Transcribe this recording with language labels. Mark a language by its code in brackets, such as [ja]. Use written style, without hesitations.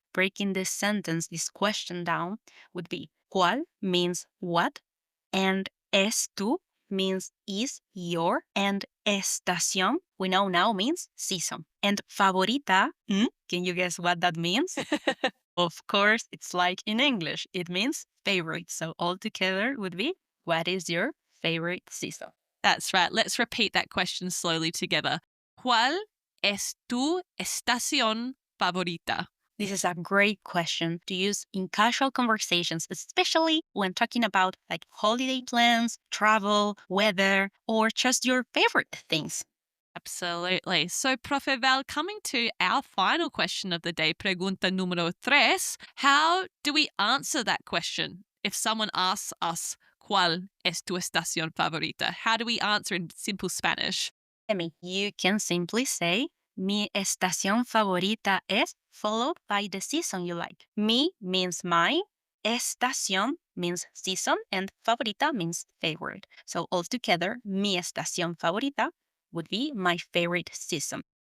[en] Breaking this sentence, this question down, would be, ¿Cuál means what, and es tu means is your, and estación, we know now, means season. And favorita, can you guess what that means? Of course, it's like in English. It means favorite. So all together would be, what is your favorite season? That's right. Let's repeat that question slowly together. [es] ¿Cuál es tu estación favorita? [en] This is a great question to use in casual conversations, especially when talking about like holiday plans, travel, weather, or just your favorite things. Absolutely. So, Profe Val, coming to our final question of the day, [es] pregunta número 3, [en] how do we answer that question? If someone asks us, [es] ¿Cuál es tu estación favorita? [en] How do we answer in simple Spanish? You can simply say, [es] mi estación favorita es, [en] followed by the season you like. Mi means my, estación means season, and favorita means favorite. So altogether, [es] mi estación favorita [en] would be my favorite season.